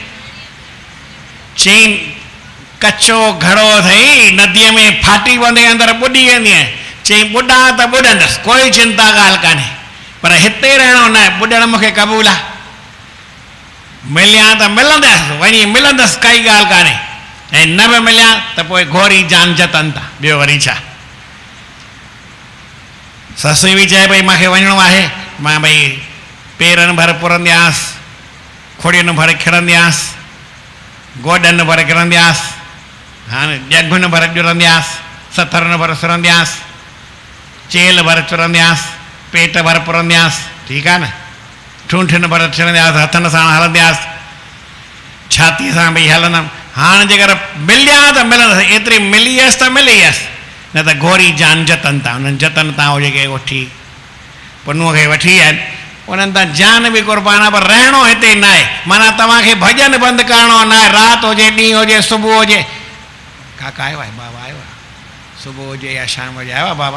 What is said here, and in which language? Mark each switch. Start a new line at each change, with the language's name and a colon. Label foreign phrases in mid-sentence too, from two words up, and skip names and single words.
Sindhi: चई कचो घड़ो अथई, नदीअ में फाटी पवंदे अंदरि ॿुॾी वेंदी आहे। चई ॿुॾा त ॿुॾंदसि, कोई चिंता ॻाल्हि कान्हे, पर हिते रहणो न आहे। ॿुॾणु मूंखे क़बूल आहे, मिलिया त मिलंदसि, वञी मिलंदसि, काई ॻाल्हि कान्हे। ऐं न बि मिलिया त पोइ घोरी जान जतन था, ॿियो वरी छा। ससु बि चए पई मूंखे वञिणो आहे। मां भई पेरनि भर पुरंदी आहियासि, खोड़ियुनि भर खिड़ंदी आहियासि, गोॾनि भर किरंदी आहियासि, हाणे ॼगुनि भर ॼुरंदी आहियासि, सथरनि भर सुरंदी आहियासि, चेल भर चुरंदी आहियासि, पेट भर पुरंदी आहियासि, ठीकु आहे न, ठूंठियुनि भर छिड़ंदी आहियासि, हथनि सां हलंदी आहियासि, छातीअ सां भई हलंदमि। हाणे जेकर मिलिया त मिलंदसि, एतिरी मिली हुयसि त मिली हुयसि, न त घोरी जान जतन था। उन्हनि जतन तां जेके वठी पुनूअ खे वठी आहिनि, उन्हनि तां जान बि क़ुर्बान आहे, पर रहणो हिते न आहे। माना तव्हांखे भॼन बंदि करिणो न आहे, राति हुजे, ॾींहुं हुजे, सुबुह हुजे। काका आयो आहे? बाबा आयो आहे? सुबुह हुजे या शाम हुजे, आयो आहे बाबा?